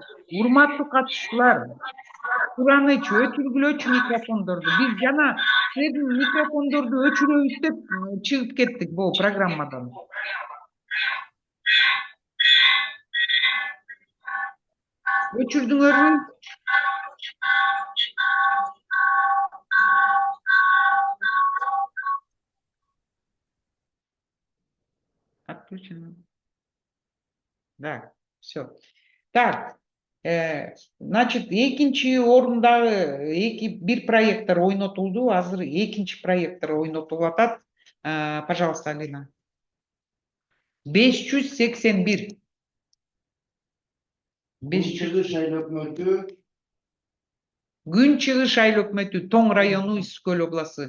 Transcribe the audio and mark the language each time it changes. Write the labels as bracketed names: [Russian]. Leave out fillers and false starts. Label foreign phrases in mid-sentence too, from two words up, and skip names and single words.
[Kyrgyz] Урматтуу катышуучулар, Тураныч, өчүргүлөчү микрофондорду. Биз жана силердин микрофондорду өчүрөбүз деп чыгып кеттик бул программадан. Өчүрдүңөрбү? [Russian] Отключено. Да, все. Так, значит, [Kyrgyz] экинчи орундагы бир проекттер ойнотулду, азыр экинчи проекттер ойнотулуп атат. [Russian] Пожалуйста, Алина. 581. [Kyrgyz] Чыгыш айыл өкмөтү. Күн чыгыш айыл өкмөтү Тоң району Ысык Көл областы.